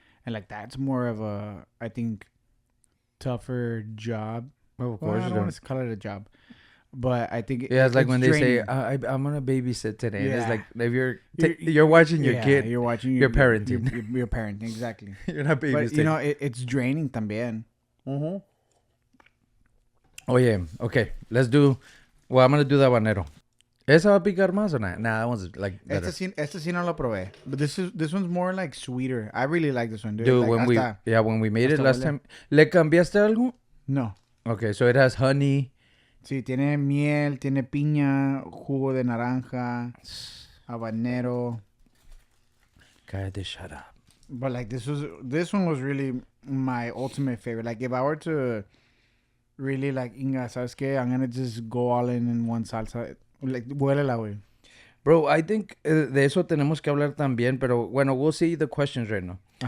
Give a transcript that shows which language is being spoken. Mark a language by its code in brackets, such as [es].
[en] And like, that's more of a, I think, tougher job. Of course, I don't want to call it a job, but I think it's like when draining. They say, I'm gonna babysit today. Yeah. It's like if you're watching your kid, you're watching your parenting. You're parenting, exactly. You're not babysitting. But you know, it's draining también. Oye, okay, let's do. Well, I'm gonna do the habanero. [es] ¿Esa va a picar más o not? [en] Nah, that one's like better. [es] Este sí no lo probé. [en] But this one's more like sweeter. I really like this one, dude. Dude, like when we made it last time, ¿le cambiaste algo? No. Okay, so it has honey. [es] Sí, tiene miel, tiene piña, jugo de naranja, habanero. [en] Cállate, shut up. But like, this one was really my ultimate favorite. Like, if I were to really like, Inga, ¿sabes qué? I'm gonna just go all in one salsa. Like, huélela, güey. Bro, I think de eso tenemos que hablar también, pero bueno, we'll see the questions right now.